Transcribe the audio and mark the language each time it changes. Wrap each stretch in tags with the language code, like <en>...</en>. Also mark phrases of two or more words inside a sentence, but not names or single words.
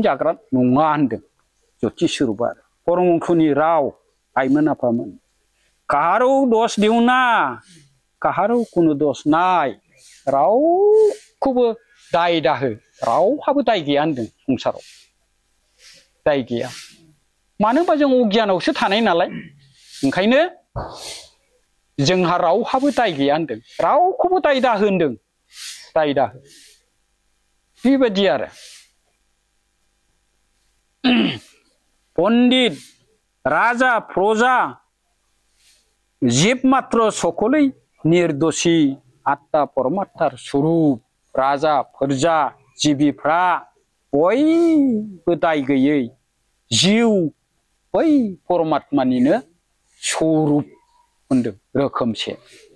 <brx>जाग्रा नङा होनदों ज्योति स्वरूपआ परमहंसनि राव आइमोन आफामोन</brx> <bn>কাহারও দোষ দিও না কাহারও কোনো দোষ নাই</bn> <brx>रावखौबो दाय दाहो रावहाबो दाय गैया होनदों संसाराव दाय गैया मानो होनबा जों अगियानावसो थानाय नालाय ओंखायनो जोंहा रावहाबो दाय गैया होनदों रावखौबो दाय दाहो होनदों दाय दाहो बेबायदि आरो</brx> <bn>পণ্ডিত রাজা প্রজা জীব মাত্র সকলই নির্দোষী আত্মা পরমাত্মার স্বরূপ</bn> <brx>राजा प्रजा जिबिफ्रा बयबो दाय गैयै जिउ बै परमात्मानिनो स्वरूप होनदों रोखोमसे</brx>